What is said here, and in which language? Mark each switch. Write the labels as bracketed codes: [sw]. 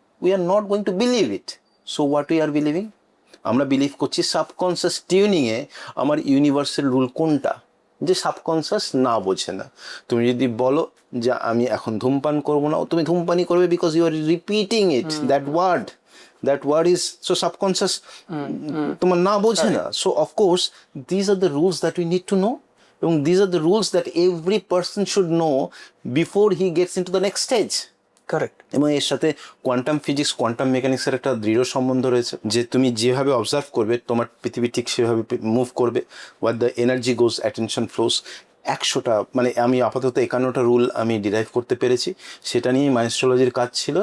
[en] We are not going to believe it. So what we are believing? [bn] আমরা believe করছি subconscious টিউনিংয়ে আমার universal rule কোনটা, যে subconscious না বোঝে না। তুমি যদি বলো যে আমি এখন ধূমপান করবো না, তুমি ধূমপানই করবে, [en] because you are repeating it, that word is so subconscious, [bn] তোমার না বোঝে না। [en] So of course these are the rules that we need to know, এবং these are the rules that every person should know before he gets into the next stage. Correct. [bn] এবং এর সাথে quantum physics, quantum মেকানিক্সের একটা দৃঢ় সম্বন্ধ রয়েছে, যে তুমি যেভাবে অবজার্ভ করবে তোমার পৃথিবী ঠিক সেভাবে মুভ করবে। [en] What the energy goes, attention flows. [bn] 100টা, মানে আমি আপাতত 51টা রুল আমি ডিরাইভ করতে পেরেছি, সেটা নিয়েই মাইন্ডস্ট্রোলজির কাজ ছিল।